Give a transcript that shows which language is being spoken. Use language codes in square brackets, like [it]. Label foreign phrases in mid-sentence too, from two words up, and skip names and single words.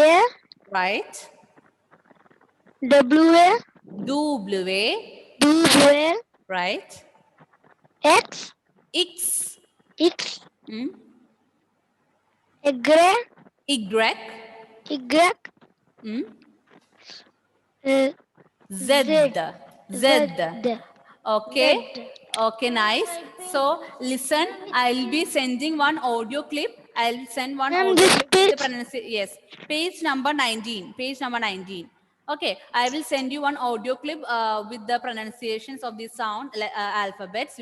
[en] Right. W. W. W. Right. X. X. X. Hmm? Y. Y. Y. Hmm? Z. Z. Z. Okay. Okay, nice. So listen, I'll be sending one audio clip. I'll send one Ma'am, audio this clip with the page- pronunciation. Yes, page number 19. Page number 19. Okay, I will send you one audio clip with the pronunciations of the sound alphabets.